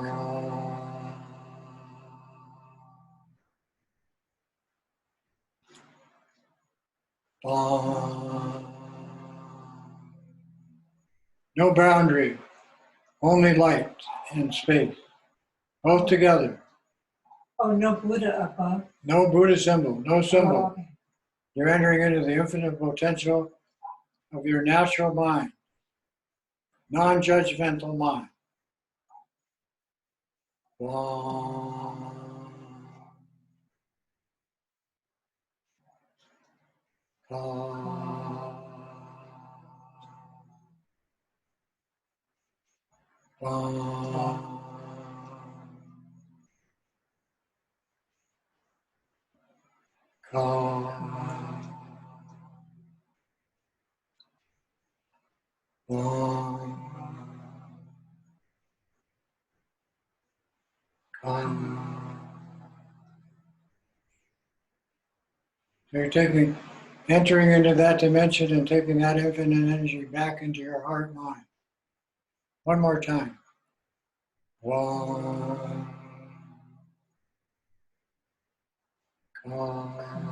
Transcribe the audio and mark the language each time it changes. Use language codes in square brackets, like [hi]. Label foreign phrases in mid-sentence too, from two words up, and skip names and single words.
[en] No boundary, only light and space, both together. Oh, no Buddha above. No Buddha symbol, no symbol. Oh, okay. You're entering into the infinite potential of your natural mind, non-judgmental mind. Vam. Ka. Vam. Ka. Vam. Ka. So you're entering into that dimension and taking that infinite energy back into your heart mind. One more time. Vam, Ka.